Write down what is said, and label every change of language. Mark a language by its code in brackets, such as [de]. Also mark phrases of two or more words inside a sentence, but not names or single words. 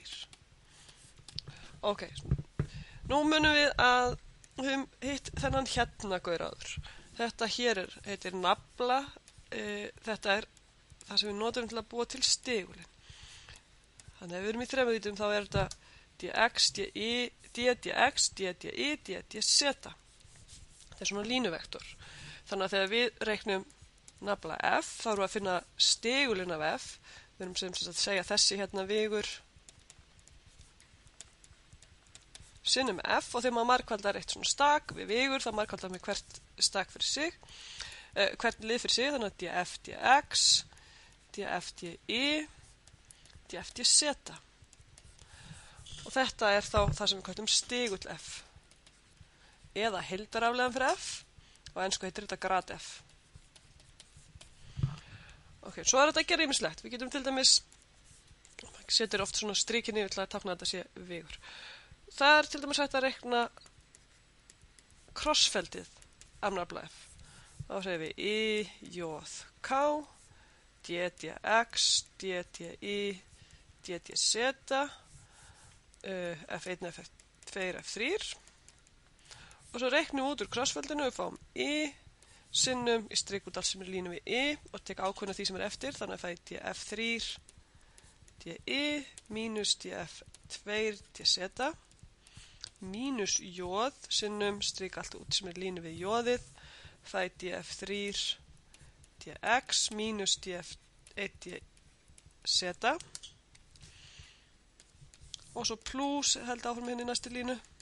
[is] Ok, nú munum við að við höfum hitt þennan hérna gauraður. Þetta hér heitir nafla, þetta er það sem við notum til að búa til stigulinn. Þannig að ef við erum í þremudítum þá er þetta dx, dy, dx, dy, dz. Þetta er svona línuvektor. Þannig að þegar við reiknum nafla f, þá erum við að finna stigulinn af f. Við erum sem sagt að segja þessi hérna vigur sinnum f og þegar maður margfaldar eitt svona stak við vigur, þá margfaldar með hvert stak fyrir sig, hvert lið fyrir sig, þannig að df, dx, df, dy, df, dz. Og þetta er þá það sem við kallum stigull f. Eða heildarafleiðan fyrir f, og ensku heitir þetta grad f. Ok, svo er þetta að gera ýmislegt. Við getum til dæmis, setur oft svona stríkin yfir til að tákna að þetta sé vigur. Það er til dæmis hægt að reikna krossfeldið af nafla f. Þá segir við I, J, K, D, D, X, D, D, I, D, D, Z, F1, F2, F3. Og svo reiknum við út úr krossfeldinu og við fáum I, sinnum, ég strik út allt sem er línu við I og tek ákveðna því sem er eftir, þannig að það er DF3, DI, mínus DF2, DZ, mínus J, sinnum, strik allt út sem er línu við J-ið, það er DF3, DX, mínus DF1, DZ, og svo plus, held áfram hérna í næstu línu,